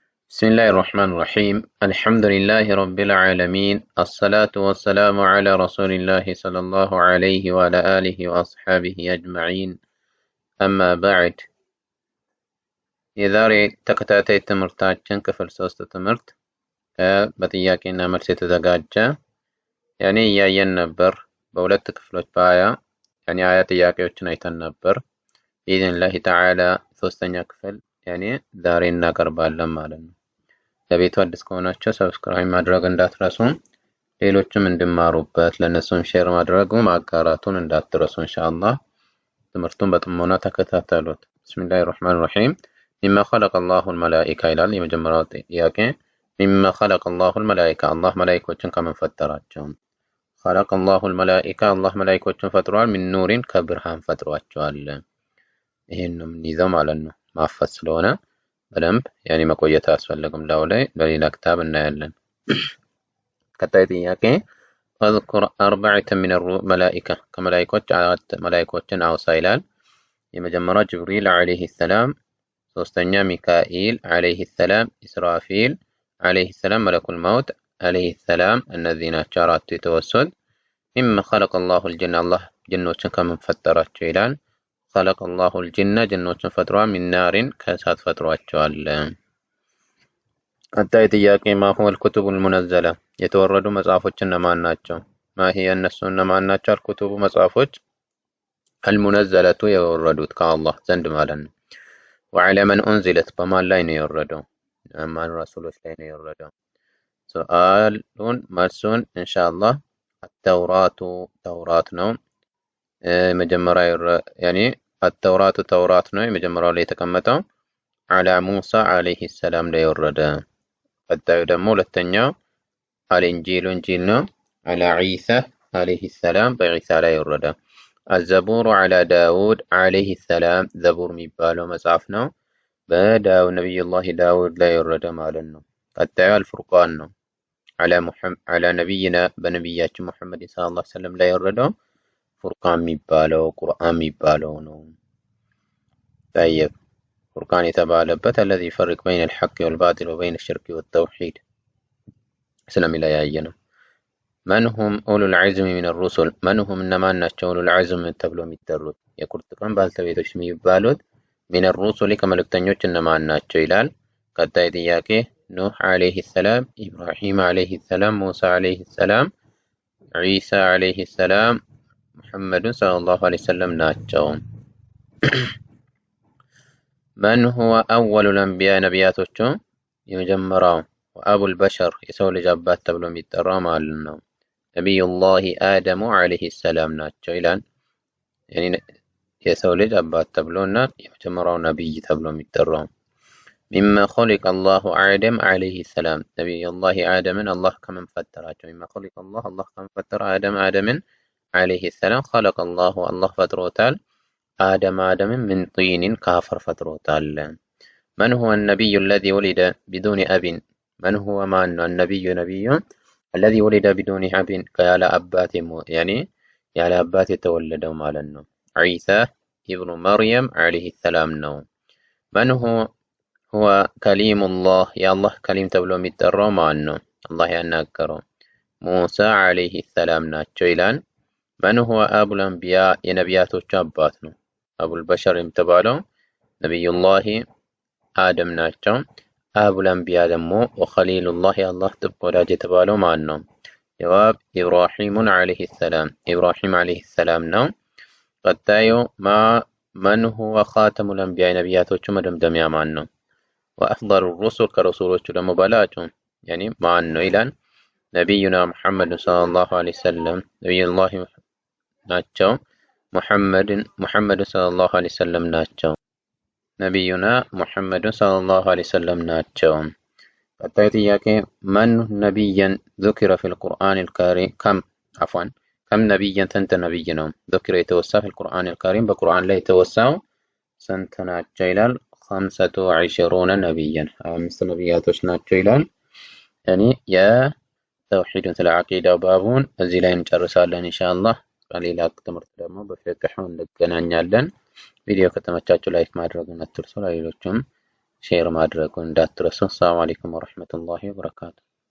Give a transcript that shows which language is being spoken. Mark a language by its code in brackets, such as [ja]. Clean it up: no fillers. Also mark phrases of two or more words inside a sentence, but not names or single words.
[ar] بسم الله الرحمن الرحيم الحمد لله رب العالمين الصلاة والسلام على رسول الله صلى الله عليه وعلى آله وأصحابه أجمعين أما بعد [am] የዛሬ ተከታታይ ትምህርታችን ክፍል 3 ትምህርት በጥያቄና መልስ የተዘጋጀ እያየን ነበር። በሁለት ክፍሎች አያ ጥያቄዎችን አይተን ነበር። [ar] بإذن تعالى [am] ሶስተኛ ክፍል ዛሬ እናቀርባለን ማለት ነው። ለቤቱ አዲስ ከሆናችሁ ሰብስክራይብ ማድረግ እንዳትረሱ፣ ሌሎችም እንዲማሩበት ለነሱም ሼር ማድረጉ ማጋራቱን እንዳትረሱ። ኢንሻአላህ ትምህርቱን በጥሞና ተከታተሉት። [ar] بسم الله الرحمن الرحيم مما خلق الله الملائكة [am] ይላል የመጀመሪያው ጥያቄ። [ar] مما خلق الله الملائكة [am] አላህ መላእክቶችን ከምን ፈጠራቸው? [ar] خلق الله الملائكة [am] አላህ መላእክቶችን ፈጥሯል። [ar] من نور [am] ከብርሃን ፈጥሯቸዋል። ይሄንም ይዘው ማለት ነው ማፈስ ስለሆነ በደንብ መቆየት አያስፈልግም። ላይ በሌላ ክታብ እናያለን። ቀጣይ ጥያቄ [ar] اذكر أربعة من الملائكة [am] ከመላእክቶች አራት መላእክቶችን አውሳ ይላል። የመጀመሪያው ጅብሪል [ar] عليه السلام፣ [am] ሶስተኛ ሚካኤል [ar] عليه السلام፣ [am] ኢስራፊል [ar] عليه السلام፣ [am] መለኩል መውት [ar] عليه السلام። [am] እነዚህ ናቸው አራቱ የተወሰኑት። [ar] مما خلق الله الجن [am] አላህ ጅኖችን ከምን ፈጠራቸው ይላል። [ar] خلق الله الجن [am] ጅኖችን ፈጥሯል። [ar] من نار [am] ከእሳት ፈጥሯቸዋል። ቀጣይ ጥያቄ [ar] ما هو الكتب المنزلة [am] የተወረዱ መጽሐፎች እነማን ናቸው? [ar] ما هي [am] እነሱ እነማን ናቸው? الكتب መጽሐፎች المنزلة የወረዱት ከአላህ ዘንድ ማለት ነው። [ar] وعلى من أنزلت [am] በማን ላይ ነው የወረደው? ማን ረሱሎች ላይ ነው የወረደው? ሱአሉን መልሱን ኢንሻአላህ التوراة ተውራት ነው። መጀመሪያ التوراة ተውራት ነው የመጀመሪያው ላይ የተቀመጠው። [ar] على موسى عليه السلام [am] ላይ የወረደ። ቀጣዩ ደግሞ ሁለተኛው الإنجيل እንጂል ነው። [ar] على عيسى عليه السلام [am] በዒሳ ላይ የወረደ። [ar] الزبور على داود عليه السلام [am] زبور የሚባለው መጽሐፍ ነው ነብዩላህ ዳውድ ላይ የወረደ ማለት ነው። ቀጣዩ الفرقان ነው። [ar] على نبينا [am] በነብያችን መሐመድ [ar] صلى الله عليه وسلم [am] ላይ የወረደው ፉርቃን የሚባለው ቁርአን የሚባለው ነው። طيب ፉርቃን የተባለበት [ar] الذي يفرق بين الحق والباطل وبين الشرك والتوحيد [am] ስለሚለያየ ነው። [ar] من هم أولو العزم من الرسل من هم [am] እነማን ናቸው [ar] أولو العزم [am] ተብለው የሚጠሩት የቁርጥ ቀን ባልተቤቶች የሚባሉት [ar] من الرسل [am] ከመልእክተኞች እነማን ናቸው ይላል። ቀጣይ ጥያቄ ኑህ [ar] عليه السلام፣ [am] ኢብራሂም [ar] عليه السلام፣ [am] ሙሳ [ar] عليه السلام፣ [am] ዒሳ [ar] عليه السلام፣ [am] ሙሐመድ [ar] صلى الله عليه وسلم [am] ናቸው። [ar] من هو أول الأنبياء [am] ነቢያቶቹ የመጀመሪያው [ar] وأبو البشر [am] የሰው ልጅ አባት ተብሎ የሚጠራው ማለት ነው ነብዩላህ አደም [ar] عليه السلام [am] ናቸው ይላል። የሰው ልጅ አባት ተብሎና የመጀመሪያው ነብይ ተብሎ የሚጠራው [ar] مما خلق الله آدم عليه السلام [am] ነብዩላህ አደምን አላህ ከምን ፈጠራቸው? [ar] مما خلق الله [am] አላህ ከምን ፈጠረ አደምን [ar] عليه السلام خلق الله الله [am] ፈጥሮታል አደምን [ar] من طين [am] ከአፈር ፈጥሮታል። [ar] من هو النبي الذي ولد بدون أب من هو النبي الذي ولد بدون أب [am] ያለ አባት ያለ አባት የተወለደው ማለት ነው። [ar] عيسى ابن مريم عليه السلام [am] ነው። [ar] من هو كليم الله يا الله كليم [am] ተብሎ የሚጠራው ማን ነው? አላህ ያናገረው ሙሳ [ar] عليه السلام [am] ናቸው ይላል። [ar] من هو أبو الأنبياء [am] የነቢያቶች አባት ነው። [ar] أبو البشر [am] የተባለው ነብዩላህ አደም ናቸው። [ar] أبو الأنبياء [am] ደግሞ ወኸሊሉላህ የአላህ ጥብቅ ወዳጅ የተባለው ማን ነው? ጀዋብ ኢብራሂም [ar] عليه السلام [am] ኢብራሂም [ar] عليه السلام [am] ነው። ቀጣዩ [ar] من هو خاتم الأنبياء [am] ነቢያቶቹ መደምደሚያ ማን ነው? [ar] وأفضل الرسل [am] ከረሱሎቹ ደግሞ በላጩ ማን ነው ይላል። ነቢዩና ሙሐመድ [ar] صلى الله عليه وسلم [am] ነቢዩላህ ናቸው። ሙሐመድ [ar] صلى الله عليه وسلم [am] ናቸው። ነቢዩና ሙሐመድ [ar] صلى الله عليه وسلم [am] ናቸው። ቀጣይ ጥያቄ [ar] من نبيا ذكر في القرآن الكريم كم نبيا [am] ስንት ነቢይ ነው ذكر የተወሳ [ar] في القرآن الكريم [am] በቁርአን ላይ የተወሳው ስንት ናቸው ይላል። 25 ነቢየን 25 ነቢያቶች ናቸው ይላል። የተውሂድን ስለ አቂዳው ባቡን እዚህ ላይ እንጨርሳለን ኢንሻአላህ። በሌላ ትምህርት ደግሞ በፍቅህ እንገናኛለን። ቪዲዮ ከተመቻችሁ ላይክ ማድረግን አትርሱ። ለሌሎችም ሼር ማድረጉን እንዳትረሱ። [ar] السلام عليكم ورحمة الله وبركاته።